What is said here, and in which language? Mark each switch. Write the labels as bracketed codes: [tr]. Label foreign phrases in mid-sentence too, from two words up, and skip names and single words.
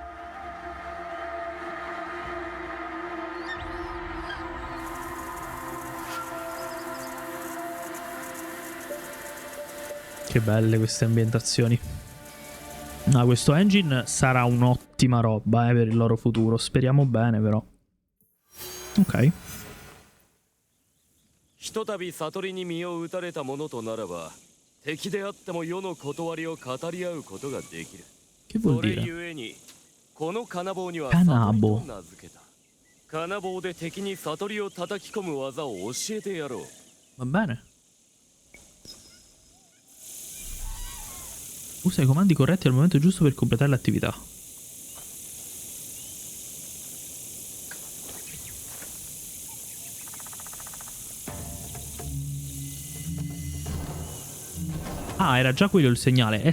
[it] Che belle queste ambientazioni. No, questo engine sarà un'ottima roba per il loro futuro. Speriamo bene però. Ok. [ja] ひとたび悟りに身を打たれた者とならば敵であっても世の断りを語り合うことができる。 [it] Che vuol [ja] それ [it] dire? [ja] ゆえにこの金棒には Kanabo 悟りと名付けた。金棒で敵に悟りを叩き込む技を教えてやろう。 [it] Va bene. Usa i comandi corretti al momento giusto per completare l'attività. Ah, era già quello il segnale.